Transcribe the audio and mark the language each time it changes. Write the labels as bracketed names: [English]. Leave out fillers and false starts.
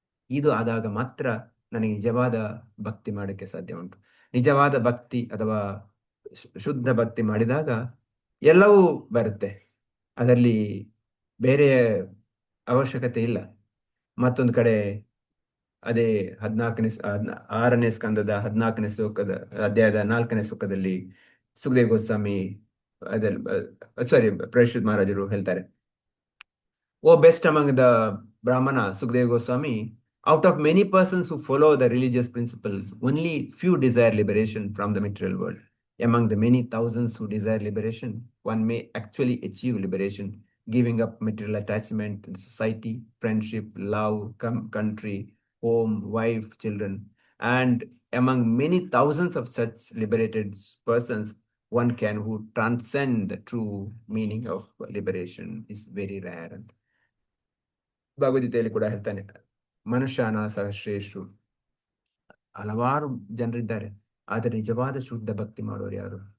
[Kannada] ಇದು ಆದಾಗ ಮಾತ್ರ ನನಗೆ ನಿಜವಾದ ಭಕ್ತಿ ಮಾಡೋಕ್ಕೆ ಸಾಧ್ಯ ಉಂಟು. ನಿಜವಾದ ಭಕ್ತಿ ಅಥವಾ ಶುದ್ಧ ಭಕ್ತಿ ಮಾಡಿದಾಗ ಎಲ್ಲವೂ ಬರುತ್ತೆ. ಅದರಲ್ಲಿ ಬೇರೆ ಅವಶ್ಯಕತೆ ಇಲ್ಲ. ಮತ್ತೊಂದು ಕಡೆ ಅದೇ 6ನೇ ಸ್ಕಂದದ 14ನೇ ಶ್ಲೋಕದ ಅಧ್ಯಾಯದ 4ನೇ ಶ್ಲೋಕದಲ್ಲಿ ಸುಖದೇವ್ ಗೋಸ್ವಾಮಿ ಅದಲ್ಲಿ ಸಾರಿ ಪರೀಕ್ಷಿತ್ ಮಹಾರಾಜರು ಹೇಳ್ತಾರೆ, [English] O best among the Brahmana, Sukadeva Goswami, out of many persons who follow the religious principles, only few desire liberation from the material world. Among the many thousands who desire liberation, one may actually achieve liberation, giving up material attachment to society, friendship, love, country, home, wife, children. And among many thousands of such liberated persons, one can who transcend the true meaning of liberation is very rare. [Kannada] And ಭಗವದ್ಗೀತೆಯಲ್ಲಿ ಕೂಡ ಹೇಳ್ತಾನೆ, ಮನುಷ್ಯನ ಸಹಸ್ರೇಶು, ಹಲವಾರು ಜನರಿದ್ದಾರೆ, ಆದರೆ ನಿಜವಾದ ಶುದ್ಧ ಭಕ್ತಿ ಮಾಡೋರು ಯಾರು?